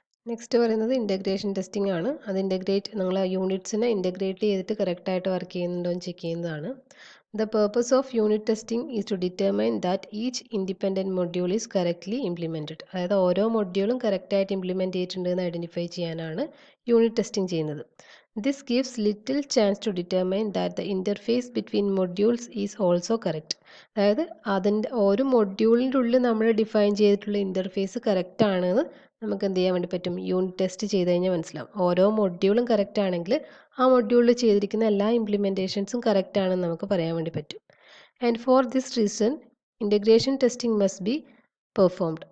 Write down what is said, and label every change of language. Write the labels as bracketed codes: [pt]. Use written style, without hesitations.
[ml] Next പറയുന്നത് integration testing ആണ്. അത് നിങ്ങൾ യൂണിറ്റ്സിനെ ഇൻ്റഗ്രേറ്റ് ചെയ്തിട്ട് കറക്റ്റായിട്ട് വർക്ക് ചെയ്യുന്നുണ്ടോ എന്ന് ചെക്ക് ചെയ്യുന്നതാണ്. [en] The purpose of unit testing is to determine that each independent module is correctly implemented. [ml] അതായത് ഓരോ മൊഡ്യൂളും കറക്റ്റായിട്ട് ഇംപ്ലിമെൻറ്റ് ചെയ്തിട്ടുണ്ട് എന്ന് ഐഡൻറ്റിഫൈ ചെയ്യാനാണ് യൂണിറ്റ് ടെസ്റ്റിംഗ് ചെയ്യുന്നത്. [en] This gives little chance to determine that the interface between modules is also correct. [ml] അതായത് അതിൻ്റെ ഒരു മൊഡ്യൂളിൻ്റെ ഉള്ളിൽ നമ്മൾ ഡിഫൈൻ ചെയ്തിട്ടുള്ള ഇൻ്റർഫേസ് കറക്റ്റ് ആണെന്ന് നമുക്ക് എന്ത് ചെയ്യാൻ വേണ്ടി പറ്റും, യൂണിറ്റ് ടെസ്റ്റ് ചെയ്ത് കഴിഞ്ഞാൽ മനസ്സിലാവും. ഓരോ മൊഡ്യൂളും കറക്റ്റ് ആണെങ്കിൽ ആ മൊഡ്യൂളിൽ ചെയ്തിരിക്കുന്ന എല്ലാ ഇംപ്ലിമെൻറ്റേഷൻസും കറക്റ്റ് ആണെന്ന് നമുക്ക് പറയാൻ വേണ്ടി പറ്റും. [en] And for this reason integration testing must be performed.